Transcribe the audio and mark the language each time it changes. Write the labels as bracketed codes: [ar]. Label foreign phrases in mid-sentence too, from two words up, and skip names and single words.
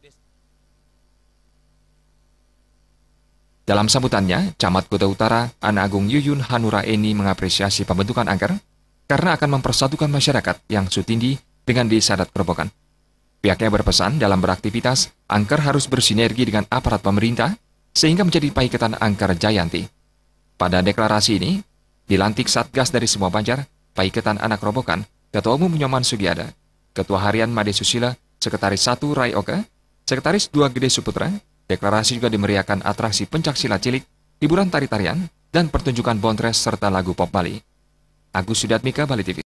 [id] Dalam sambutannya, Camat Kuta Utara, Anak Agung Yuyun Hanura Eni mengapresiasi pembentukan Anker karena akan mempersatukan masyarakat yang sutindi dengan Desa Adat Kerobokan. Pihaknya berpesan dalam beraktivitas, Anker harus bersinergi dengan aparat pemerintah sehingga menjadi Paiketan Anker Jayanti. Pada deklarasi ini, dilantik Satgas dari semua banjar, Paiketan Anak Kerobokan, Ketua Umum Nyoman Sugiada, Ketua Harian Made Susila, Sekretaris 1 Rai Oka, Sekretaris 2 Gede Suputra. Deklarasi juga dimeriahkan atraksi pencaksilat cilik, hiburan tari-tarian, dan pertunjukan bontres serta lagu pop Bali. Agus Sudatmika, Bali TV.